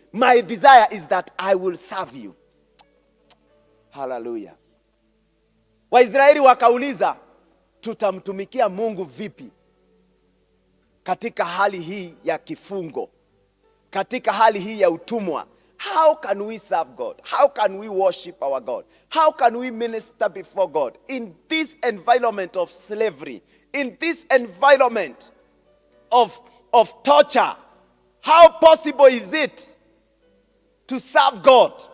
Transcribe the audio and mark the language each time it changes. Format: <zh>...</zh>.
<en>My desire is that I will serve you. Hallelujah.</en> <sw>Waisraeli wakauliza, tutamtumikia Mungu vipi katika hali hii ya kifungo, katika hali hii ya utumwa?</sw> <en>How can we serve God? How can we worship our God? How can we minister before God in this environment of slavery, in this environment of torture? How possible is it to serve God?</en>